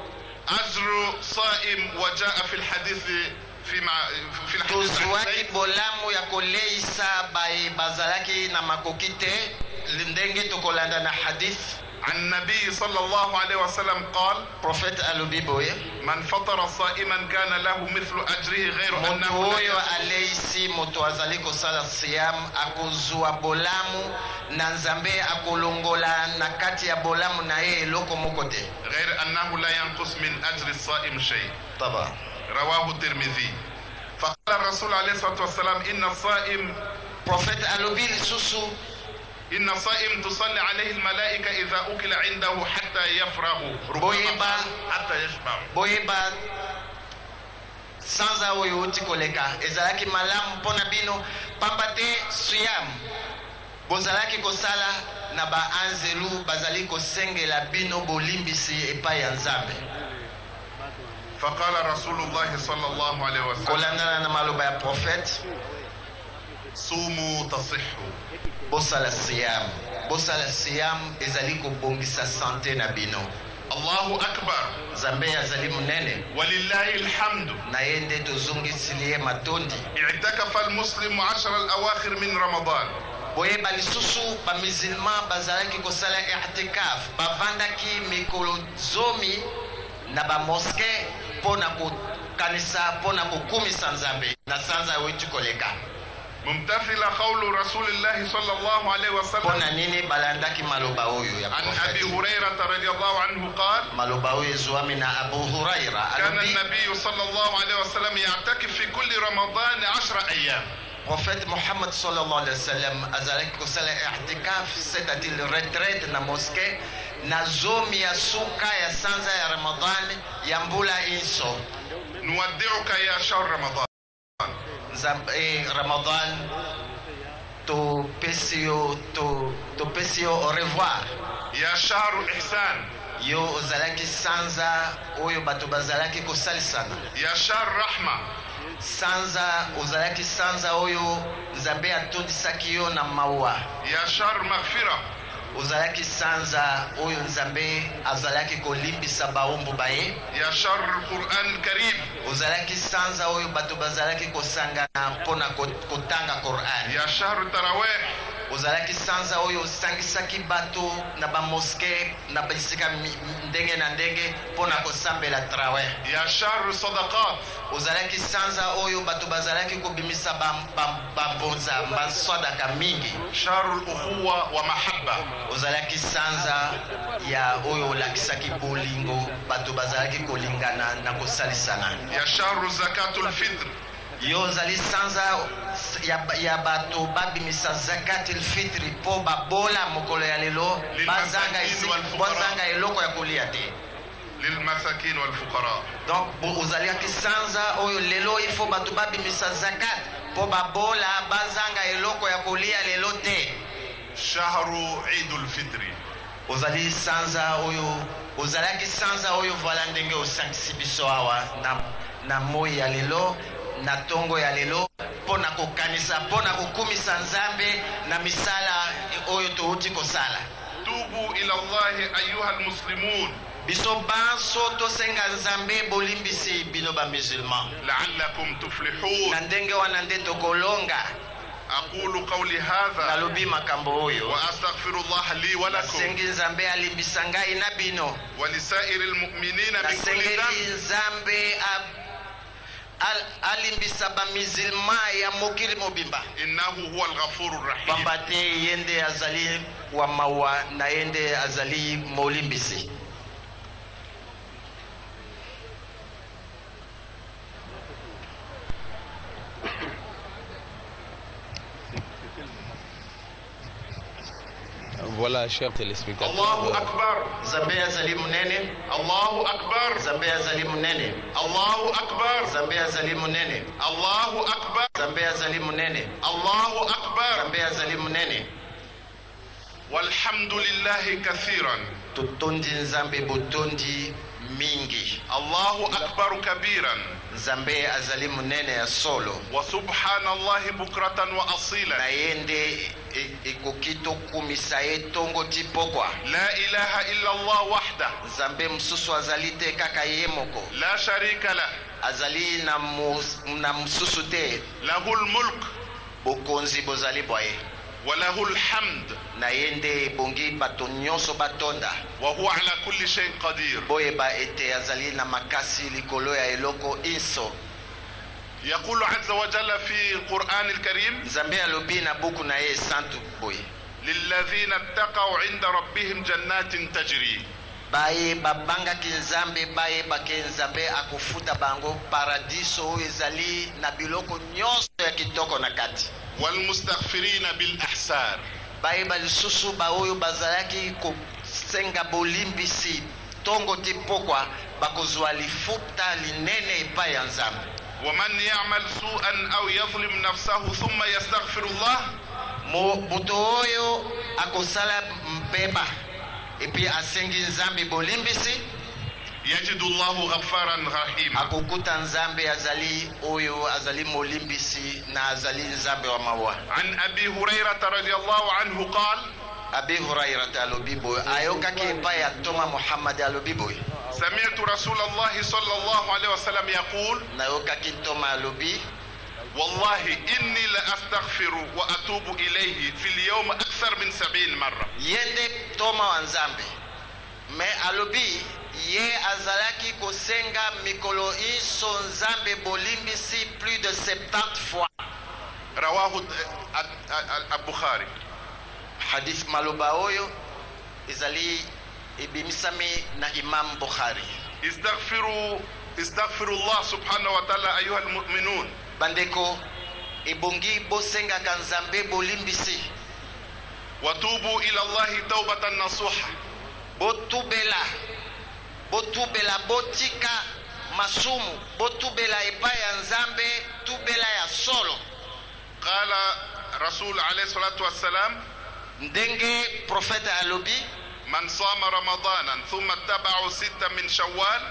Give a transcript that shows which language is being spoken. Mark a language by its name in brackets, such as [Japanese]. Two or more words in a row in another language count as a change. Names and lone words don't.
[Arabic] أجر صائم وجاء في الحديث في الحديث [Lingala] tozwaki bolamu ya koleisa baye bazalaki na makoki te ndenge tokolanda na hadith [Arabic] عن النبي صلى الله عليه وسلم قال [Lingala] prophète alobi boye [Arabic] من فطر صائما كان له مثل أجره غير [Lingala] moto [Arabic] أنه [Lingala] oyo [Arabic] لا [Lingala] aleisi moto azali kosala siyam akozwa bolamu na nzambe akolongola na kati ya bolamu na ye eloko moko te [Arabic] غير أنه لا ينقص من أجر الصائم شيء [Lingala] taba [Arabic] رواه الترمذي فقال الرسول عليه الصلاة والسلام إن الصائم [Lingala] prophète alobi lisusu [Arabic] إن الصائم تصلي عليه الملائكة إذا أكل عنده حتى يفرغ [Lingala] boyeba [Arabic] حتى يشبع [Lingala] boyeba sanza oyo uti koleka ezalaki malamu mpona bino pamba te siyam bozalaki kosala na baanzelu bazali kosengela bino bolimbisi epai ya nzambe [Arabic] فقال رسول الله صلى الله عليه وسلم [Lingala] kolandana na maloba ya prophète [Arabic] صوموا تصحوا [Lingala] bosala siyam ezali kobongisa sante na bino [Arabic] الله أكبر [Lingala] nzambe azali munene [Arabic] ولله الحمد. [Lingala] na yende tozongisilie matondi [Arabic] اعتكف المسلم 10 الأواخر من رمضان [Lingala] boye balisusu bamizilma bazalaki kosala i'tikaf bavandaki mikolo zomi na bamoske mpona kokanisa mpona kokumisa nzambe na sanza wetu koleka [Arabic] ممتثل قول رسول الله صلى الله عليه وسلم [Lingala] mpona nini balandaki maloba oyo ya [Arabic] عن أبي [Lingala] profeti [Arabic] هريرة رضي الله عنه قال [Lingala] maloba oyo ezwami na Abu Huraira [Arabic] كان [Lingala] alobi [Arabic] النبي صلى الله عليه وسلم يعتكف في كل رمضان 10 أيام. [Lingala] prophète Mohammed [Arabic] صلى الله عليه وسلم [Lingala] azalaki kosala i'tikaf [French] c'est-à-dire retraite [Lingala] na mosquée na zomi ya suka ya sanza ya Ramadan ya mbula inso [Arabic] نودعك يا شهر رمضان. [Lingala] Ramadan to pesio [French] au revoir [Arabic] يا شهر إحسان. [Lingala] yo ozalaki sanza oyo bato bazalaki kosalisana [Arabic] يا شهر رحمة. [Lingala] sanza ozalaki sanza oyo nzambe atondisaki yo na mawa [Arabic] يا شهر مغفرة. [Lingala] ozalaki sanza oyo nzambe azalaki kolimbisa baombo baye [Arabic] يا شهر القرآن الكريم. [Lingala] ozalaki sanza oyo bato bazalaki kosangana mpona kotanga Qur'an [Arabic] يا شهر التراويح. [Lingala] ozalaki sanza oyo osangisaki bato na bamoske na bisika ndenge na ndenge mpona kosambela traweh [Arabic] يا شهر الصدقات. [Lingala] ozalaki sanza oyo bato bazalaki kobimisa bambonza basadaka mingi [Arabic] شهر الأخوة ومحبة. [Lingala] ozalaki sanza ya oyo olakisaki bolingo bato bazalaki kolingana na kosalisana [Arabic] يا شهر زكاة الفطر. [Lingala] yo ozali sanza ya bato babimisa [Arabic] زكاة الفطر [Lingala] mpo babola mokolo ya lelo bazanga eloko ya kolia te [Arabic] للمساكين والفقراء. [Lingala] donc ozalaki sanza oyo lelo ifo bato babimisa zakat mpo babola bazanga eloko ya kolia lelo te [Arabic] شهر عيد الفطر. [Lingala] ozali sanza oyo ozalaki sanza oyo vala ndenge osangisi biso awa na moi ya lelo na tongo ya lelo mpona kokanisa mpona kokumisa nzambe na misala oyo touti kosala [Arabic] توبوا إلى الله أيها المسلمون [Lingala] biso banso tosenga nzambe bolimbisi bino bamusulman [Arabic] لعلكم تفلحون. [Lingala] na ndenge wana nde tokolonga [Arabic] أقول قولي هذا [Lingala] nalobi makambo oyo [Arabic] وأستغفر الله لي ولكم [Lingala] nasengi nzambe alimbisa ngai na bino [Arabic] ولسائر المؤمنين من كل [Lingala] nasengeli [Arabic] ذنب [Lingala] nzambe alimbisa bamizilma ya mokili mobimba [Arabic] إنه هو الغفور الرحيم. [Lingala] pamba te yende azali wa mawa na yende azali molimbisi [French] Voilà, chers téléspectateurs. [Arabic] الله أكبر. [Lingala] nzambe azali munene [Arabic] الله أكبر. [Lingala] nzambe azali munene [Arabic] الله أكبر. [Lingala] nzambe azali munene [Arabic] الله أكبر. [Lingala] nzambe azali munene [Arabic] الله أكبر. [Lingala] nzambe azali munene [Arabic] والحمد لله كثيرا. [Lingala] totondi nzambe botondi mingi [Arabic] الله أكبر كبيرا. [Lingala] nzambe azali munene ya solo [Arabic] وسبحان الله بكرة [Lingala] na [Arabic] وأصيلا. [Lingala] yende ekoki tokumisa ye tongo ti pokwa [Arabic] لا إله إلا الله وحده [Lingala] nzambe mosusu azali te kaka ye moko [Arabic] لا شريك له. [Lingala] azali na mosusu te [Arabic] له الملك [Lingala] bokonzi bozali bwa ye [Arabic] وله الحمد [Lingala] na ye nde ebongi bato nyonso batonda [Arabic] وهو على كل شيء قدير. [Lingala] boyeba ete azali na makasi likolo ya eloko inso [Arabic] يقول عز وجل في القرآن الكريم [Lingala] nzambe alobi na buku na ye santu boye [Arabic] للذين اتقوا عند ربهم جنات تجري. [Lingala] baye babangaki nzambe bayebaki nzambe akofuta bango paradiso oyo ezali na biloko nyonso ya kitoko na kati [Arabic] والمستغفرين بالأحسار. [Lingala] bayeba lisusu baoyo bazalaki kosenga bolimbisi tongo ti pokwa bakozwa lifuta linene epai ya nzambe [Arabic] ومن يعمل سوءا أو يظلم نفسه ثم يستغفر الله [Lingala] moto oyo akosala mpeba epi asengi nzambe bolimbisi [Arabic] يجد الله غفارا رحيما. [Lingala] akokuta nzambe azali oyo azali molimbisi na azali nzambe wa mawa [Arabic] عن أبي هريرة رضي الله عنه قال [Lingala] Abi Hurairata alobi boy ayokaki epai ya Toma Muhammad alobi boy [Arabic] سمعت رسول الله صلى الله عليه وسلم يقول [Lingala] nayokaki Toma alobi [Arabic] والله إني لأستغفر وأتوب إليه في اليوم أكثر من 70 مرة. [Lingala] yende Toma wa Nzambe me alobi ye azalaki kosenga mikolo iso Nzambe bolimbisi [French] plus de 70 fois. [Arabic] رواه البخاري. [Lingala] Hadith maloba oyo ezali ebimisami na Imam Bukhari. [Arabic] استغفروا الله سبحانه وتعالى أيها المؤمنون. [Lingala] Bandeko ebongi bosenga Nzambe bolimbisi. [Arabic] وتوبوا إلى الله توبة نصوحة. [Lingala] Botubela botika masumu botubela epai ya Nzambe tubela ya solo. [Arabic] قال رسول عليه الصلاة والسلام [Lingala] ndenge prophète alobi [Arabic] من صام رمضانا ثم اتبعوا 6 من شوال